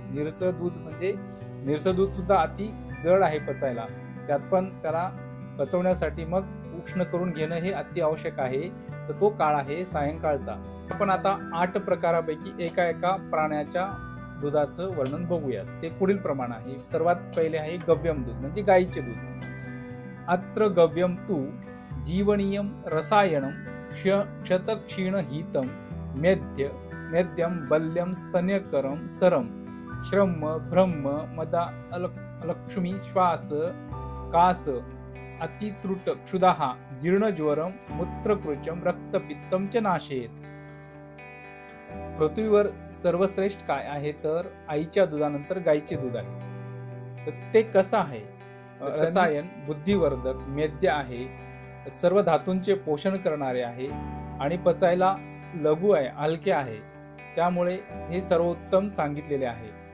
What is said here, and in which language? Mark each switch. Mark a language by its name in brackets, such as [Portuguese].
[Marathi] निरसं दूध म्हणजे निरसं दूध सुद्धा अति जड आहे पचायला, त्यात पण त्याला पचवण्यासाठी मग उष्ण करून घेणं हे अति आवश्यक आहे। तर तो काळ आहे सायंकाळचा। आपण आता 8 प्रकारापैकी एका प्राण्याच्या दुधाचं वर्णन बघूयात। ते पुढील प्रमाण आहे। सर्वात पहिले आहे गव्यम दूध म्हणजे गाईचे दूध। [Sanskrit] अत्र गव्यम तु जीवनीयम रसायनम क्षतक्षीण हितम मेद्यम बल्यम स्तन्यकरम सरम श्रम ब्रह्म मदा अलक्ष्मी श्वास कास अतित्रुट क्षुदाहा जीर्णज्वरम मूत्रकृचम रक्तपित्तम च नाशेत। [Marathi] पृथ्वीवर सर्वश्रेष्ठ काय आहे तर आईच्या दुधानंतर गाईचे दूध आहे। तर ते कसं आहे? रसायन, बुद्धिवर्धक, मेद्य आहे, सर्व धातूंचे पोषण करणारे आहे आणि पचायला लघु आहे, हलके आहे, त्यामुळे हे सर्वोत्तम सांगितलेले आहे।